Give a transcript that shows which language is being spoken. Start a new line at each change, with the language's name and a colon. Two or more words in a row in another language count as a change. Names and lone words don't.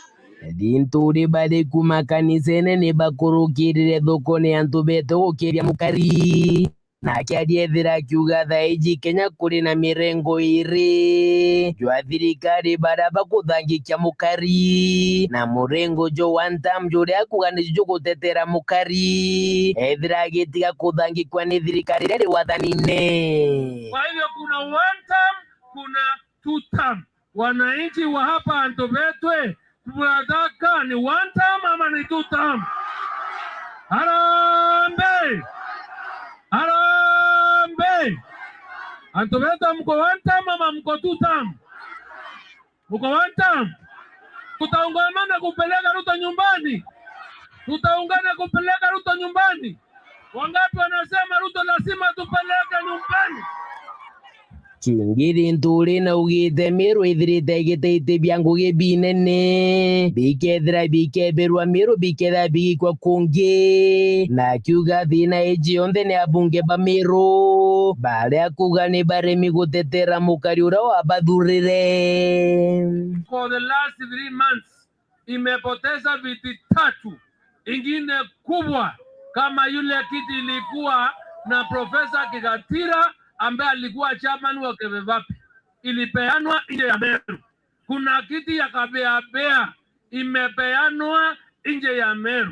Meru: Dinturi bade kumakanisene ne bakurukirire thokoni antu bete gukiria mukari na kiadiethira kiuga thaiji Kenya kuri na mirengo iri jwa thirikari bara bakuthangikia mukari na murengo jo
English: one time
Meru: juria kuganijo gutetera mukari ethira gitiga kuthangikwa ni thirikari ri wathanine.
Swahili: Kwa hivyo kuna
English: one time
Swahili: kuna
English: two time
Swahili: wananchi wa hapa
Meru: antu betwe
Swahili: tunataka ni
English: one time
Swahili: ama ni
English: two time?
Swahili: Harambe! Harambe! Antobeta mko
English: one time
Swahili: ama mko
English: two time?
Swahili: Mko
English: one time?
Swahili: Tutaungana kupeleka Ruto nyumbani. Tutaungana kupeleka Ruto nyumbani. Wangapi wanasema Ruto lazima tupeleke nyumbani?
Meru: Chingiri nturi na ugite Meru ithirite igiteite byangu gibinene bikethira bikeberwa Meru biketha bigikwa kungi na kiuga thina iji yonthe ni abunge ba Meru baria kuga ni baremi gutetera mukari ura wa bathurire.
English: For the last 3 months
Swahili: imepoteza viti 3 ingine kubwa kama yule kiti ilikuwa na Profesa Kigatira ambaye alikuwa chairman wa Kevevapi ilipeanwa nje ya Meru. Kuna kiti ya Kabeabea imepeanwa nje ya Meru.